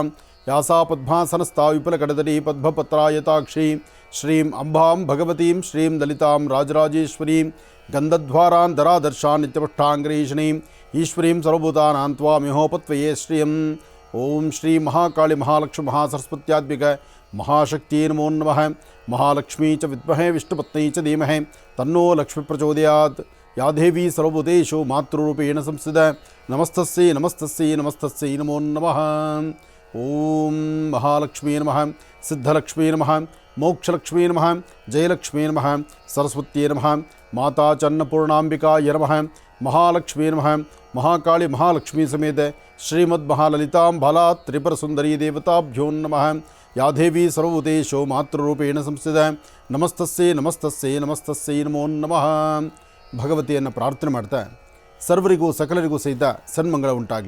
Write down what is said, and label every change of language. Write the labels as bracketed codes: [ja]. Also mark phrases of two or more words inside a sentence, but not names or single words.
[sa] ಯಾಸಾ ಪದ್ಮಾಸನಸ್ಥಾ ವಿಪುಲಕಡದರಿ ಪದ್ಮಪತ್ರಾಯತಾಕ್ಷೀ ಶ್ರೀಂ ಅಂಬಾಂ ಭಗವತೀಂ ಶ್ರೀಂ ಲಲಿತಾಂ ರಾಜರಾಜೇಶ್ವರೀಂ ಗಂಧದ್ವಾರಾಂಧರಾದರ್ಶಾನ್ ನಿತ್ಯಪಷ್ಟಾಂಗ್ರೀಷಣೀಂ ಈಶ್ವರೀಂ ಸರ್ವಭೂತಾನಾಂ ತ್ವಾಮಿಹೋಪತ್ವಯೇ ಶ್ರಿಯಂ. ಓಂ ಶ್ರೀ ಮಹಾಕಾಳಿ ಮಹಾಲಕ್ಷ್ಮಿ ಮಹಾಸರಸ್ವತ್ಯಾತ್ಮಿಕ ಮಹಾಶಕ್ತಿ ನಮೋ ನಮಃ. ಮಹಾಲಕ್ಷ್ಮೀ ಚ ವಿದ್ಮಹೇ ವಿಷ್ಣುಪತ್ನೈ ಚ ಧೀಮಹಿ ತನ್ನೋ ಲಕ್ಷ್ಮಿ ಪ್ರಚೋದಯಾತ್. ಯಾ ದೇವಿ ಸರ್ವಭೂತೇಷು ಮಾತೃರೂಪೇಣ ಸಂಸ್ಥಿತ ನಮಸ್ತಸ್ಯೈ ನಮಸ್ತಸ್ಯೈ ನಮಸ್ತಸ್ಯೈ ನಮೋ ನಮಃ. ಓಂ ಮಹಾಲಕ್ಷ್ಮೀ ನಮಃ, ಸಿದ್ಧಲಕ್ಷ್ಮೀ ನಮಃ, ಮೋಕ್ಷಲಕ್ಷ್ಮೀ ನಮಃ, ಜಯಲಕ್ಷ್ಮೀ ನಮಃ, ಸರಸ್ವತ್ಯೈ ನಮಃ, ಮಾತಾ ಚನ್ನಪೂರ್ಣಾಂಬಿಕಾಯ ನಮಃ. ಮಹಾಲಕ್ಷ್ಮೀ ನಮಃ. ಮಹಾಕಾಳಿ ಮಹಾಲಕ್ಷ್ಮೀ ಸಮೇತ ಶ್ರೀಮದ್ ಮಹಾಲಲಿತಾಂ ಬಾಲಾ ತ್ರಿಪುರ ಸುಂದರಿ ದೇವತಾಭ್ಯೋ ನಮಃ. ಯಾ ದೇವಿ ಸರ್ವಭೂತೇಷು ಮಾತೃರೂಪೇಣ ಸಂಸ್ಥಿತ ನಮಸ್ತಸ್ಯೈ ನಮಸ್ತಸ್ಯೈ ನಮಸ್ತಸ್ಯೈ ನಮೋ ನಮಃ. [kn] ಭಗವತಿಯನ್ನು ಪ್ರಾರ್ಥನೆ ಮಾಡ್ತಾ ಸರ್ವರಿಗೂ ಸಕಲರಿಗೂ ಸಹಿತ ಸನ್ಮಂಗಳ ಉಂಟಾಗಲಿ.